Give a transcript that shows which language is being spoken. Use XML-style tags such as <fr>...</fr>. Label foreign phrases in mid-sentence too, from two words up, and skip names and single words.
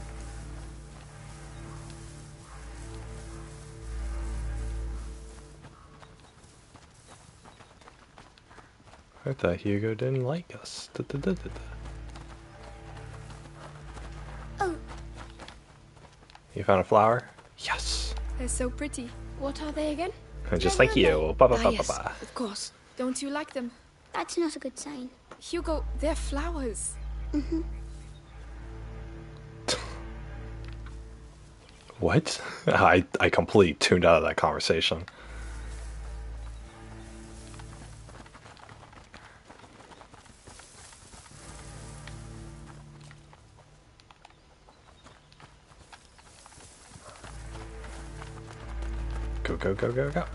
<en>I thought Hugo didn't like us. Oh, You found a flower? Yes. They're so pretty. What are they again? Just like you. Ba, ba, ba, ba, Yes, ba. of course. Don't you like them? that's not a good sign. Hugo, they're flowers. What? I completely tuned out of that conversation. Go, go, go, go, go.</en>